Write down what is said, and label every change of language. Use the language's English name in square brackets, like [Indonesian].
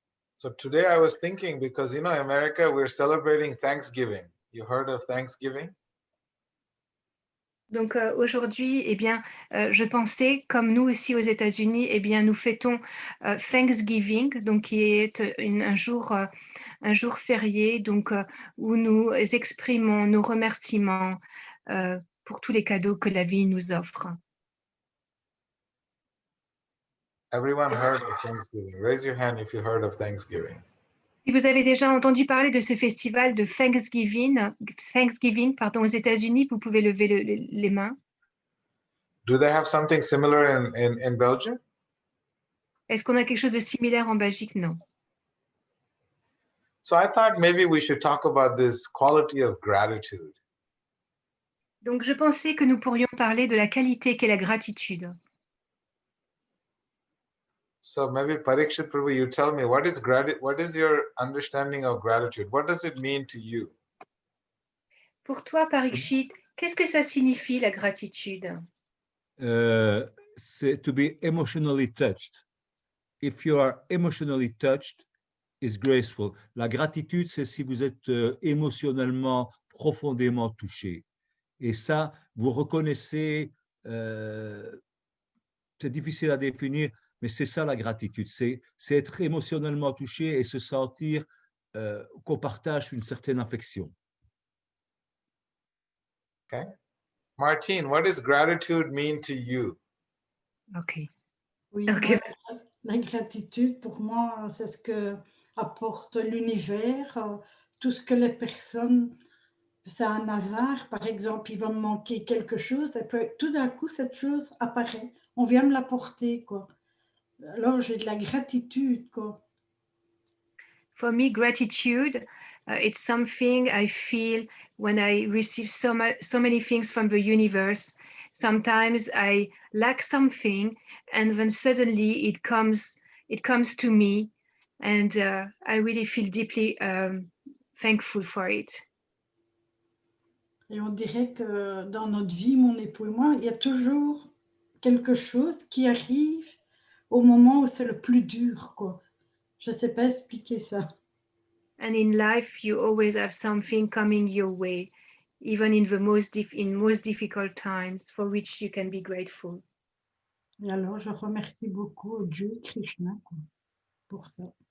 [English] So today I was thinking, because in America we're celebrating Thanksgiving. You heard of Thanksgiving? [French] Donc aujourd'hui, eh bien, je pensais, comme nous aussi aux États-Unis, eh bien, nous fêtons Thanksgiving, donc qui est un jour férié, donc où nous exprimons nos remerciements pour tous les cadeaux que la vie nous offre. [English] Everyone heard of Thanksgiving. Raise your hand if you heard of Thanksgiving. [French] Si vous avez déjà entendu parler de ce festival de Thanksgiving aux États-Unis, vous pouvez lever les mains. [English] Do they have something similar in Belgium? [French] Est-ce qu'on a quelque chose de similaire en Belgique? Non. [English] So I thought maybe we should talk about this quality of gratitude. [French] Donc je pensais que nous pourrions parler de la qualité qu'est la gratitude. [English] So maybe Parikshit Prabhu, you tell me, what is your understanding of gratitude? What does it mean to you? [French] Pour toi, Parikshit, qu'est-ce que ça signifie la gratitude? C'est [English] to be emotionally touched. If you are emotionally touched, is graceful. [French] La gratitude, c'est si vous êtes émotionnellement profondément touché. Et ça, vous reconnaissez, c'est difficile à définir, mais c'est ça la gratitude. C'est être émotionnellement touché et se sentir qu'on partage une certaine affection. [English] Okay. Martine, what does gratitude mean to you? Ok. [French] Oui, Ok. moi, la gratitude, pour moi, c'est ce que apporte l'univers, tout ce que les personnes, c'est un hasard, par exemple, il va me manquer quelque chose, et puis tout d'un coup, cette chose apparaît, on vient me l'apporter, quoi. Alors, j'ai de la gratitude, quoi. [English] For me, gratitude, it's something I feel when I receive so many things from the universe. Sometimes I lack something, and then suddenly it comes to me, and I really feel deeply thankful for it. [French] Et on dirait que dans notre vie, mon époux et moi, il y a toujours quelque chose qui arrive au moment où c'est le plus dur, quoi. Je ne sais pas expliquer ça. [English] And in life, you always have something coming your way, even in the most difficult times, for which you can be grateful. [French] Et alors, je remercie beaucoup Dieu, Krishna, quoi, pour ça.